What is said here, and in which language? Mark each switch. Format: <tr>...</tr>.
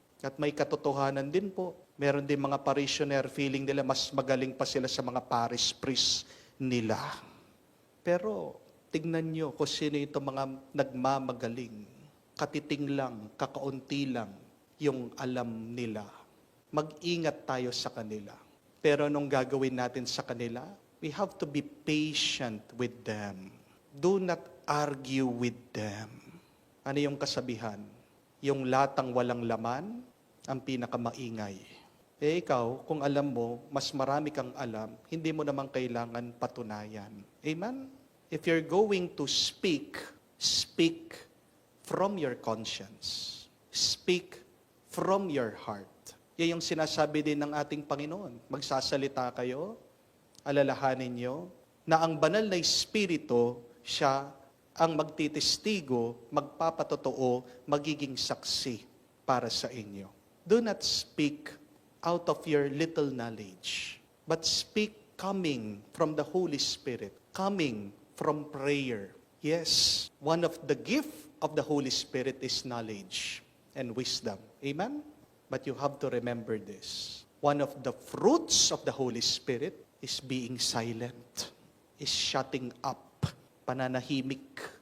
<tl>At may katotohanan din po. Meron din mga parishioner, feeling nila mas magaling pa sila sa mga parish priest nila. Pero tignan nyo kung sino itong mga nagmamagaling. Katiting lang, kakaunti lang yung alam nila. Mag-ingat tayo sa kanila. Pero anong gagawin natin sa kanila?</tl> <en>We have to be patient with them. Do not argue with them.</en> <tl>Ano yung kasabihan? Yung latang walang laman, ang pinakamaingay. Eh ikaw, kung alam mo, mas marami kang alam, hindi mo naman kailangan patunayan. Amen?</tl> <en>If you're going to speak, speak from your conscience. Speak from your heart.</en> <tl>Yan yung sinasabi din ng ating Panginoon. Magsasalita kayo, alalahanin nyo, na ang banal na Espiritu, siya ang magtitestigo, magpapatotoo, magiging saksi para sa inyo.</tl> <en>Do not speak out of your little knowledge, but speak coming from the Holy Spirit, coming from prayer. Yes, one of the gift of the Holy Spirit is knowledge and wisdom. Amen? But you have to remember this. One of the fruits of the Holy Spirit is being silent, is shutting up,</en> <tl>pananahimik.</tl>